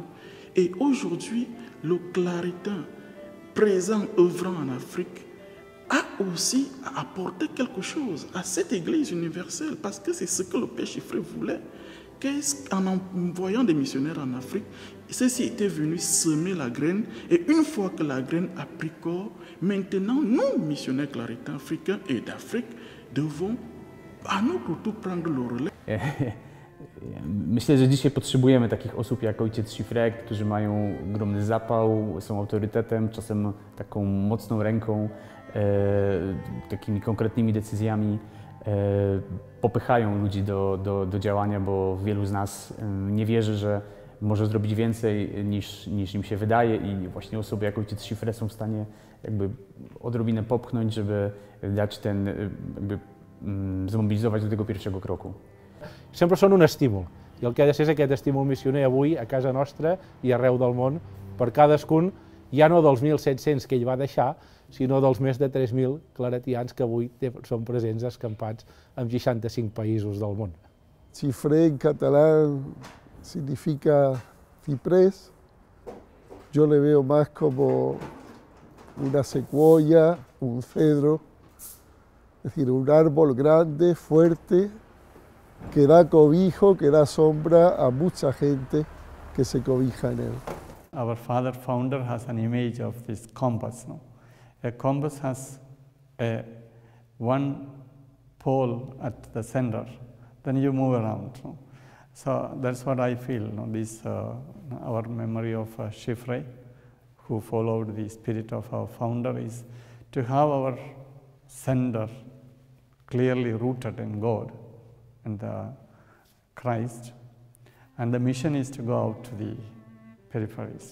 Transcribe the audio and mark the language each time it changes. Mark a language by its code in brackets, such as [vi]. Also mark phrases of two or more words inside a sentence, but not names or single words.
[fr] Et aujourd'hui, le claritain présent, œuvrant en Afrique, a aussi apporté quelque chose à cette Église universelle, parce que c'est ce que le Père Chiffré voulait. En envoyant des missionnaires en Afrique, ceux-ci étaient venus semer la graine, et une fois que la graine a pris corps, maintenant, nous, missionnaires claritains africains et d'Afrique, devons à notre tour prendre le relais. [pl] Myślę, że dzisiaj potrzebujemy takich osób jak ojciec Chiffré, którzy mają ogromny zapał, są autorytetem, czasem taką mocną ręką, takimi konkretnymi decyzjami popychają ludzi do działania, bo wielu z nas nie wierzy, że może zrobić więcej niż im się wydaje, i właśnie osoby jak ojciec Chiffré są w stanie jakby odrobinę popchnąć, żeby dać jakby zmobilizować do tego pierwszego kroku. [ca] Sempre són un estímul, i el que ha de ser és aquest estímul missioner avui a casa nostra i arreu del món, per cadascun, ja no dels 1.700 que ell va deixar, sinó dels més de 3.000 claretians que avui són presents escampats en 65 països del món. [es] Chiffré en catalán significa ciprés. Yo le veo más como una secuoya, un cedro, es decir, un árbol grande, fuerte, que da cobijo, que da sombra a mucha gente que se cobija en él. [en] Our father founder has an image of this compass. No? A compass has one pole at the center, then you move around. No? So that's what I feel. No? This our memory of Chiffré, who followed the spirit of our founder, is to have our center clearly rooted in God and Christ, and the mission is to go out to the peripheries.